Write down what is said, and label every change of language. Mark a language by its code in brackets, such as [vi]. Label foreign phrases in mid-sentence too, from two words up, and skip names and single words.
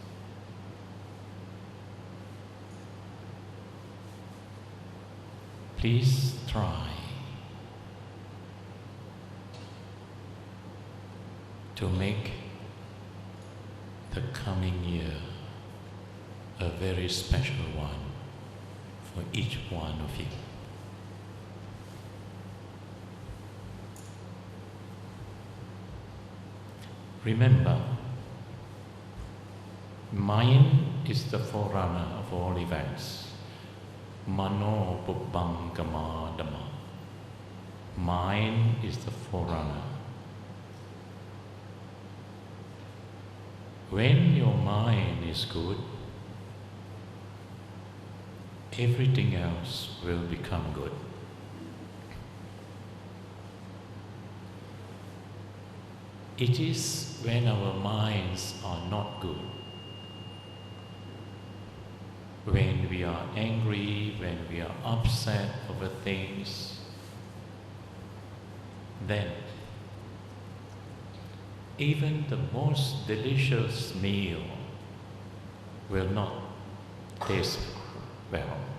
[en] Please try to make the coming year a very special one for each one of you. Remember, mind is the forerunner of all events. [pi] Mano pubbam kama dhamma. [en] Mind is the forerunner. When your mind is good, everything else will become good. It is when our minds are not good, when we are angry, when we are upset over things, then even the most delicious meal will not taste well.